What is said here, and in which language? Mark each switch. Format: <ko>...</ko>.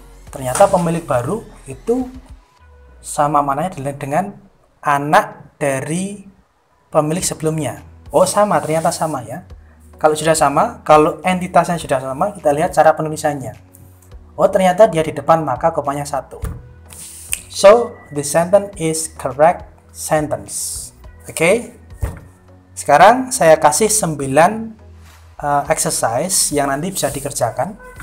<id>Ternyata pemilik baru itu sama mananya dengan anak dari pemilik sebelumnya. Oh sama, ternyata sama ya. Kalau sudah sama, kalau entitasnya sudah sama, kita lihat cara penulisannya. Oh, ternyata dia di depan, maka komanya 1.</id> <en>So, the sentence is correct sentence.</en> <id>Oke. Sekarang saya kasih 9 exercise yang nanti bisa dikerjakan.</id>